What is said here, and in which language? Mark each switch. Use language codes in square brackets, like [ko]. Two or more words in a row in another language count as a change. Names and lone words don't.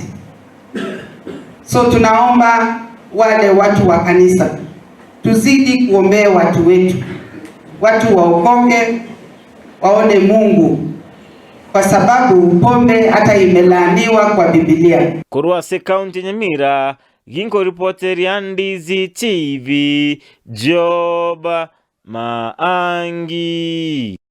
[sw] So tunaomba wale watu wa kanisa tuzidi kuombea watu wetu, watu waokoke, waone Mungu, kwa sababu pombe hata imelaaniwa kwa Biblia. [guz] Kurwasi County Nyamira, ginko reporter ya Ndizi TV, Job Maangi.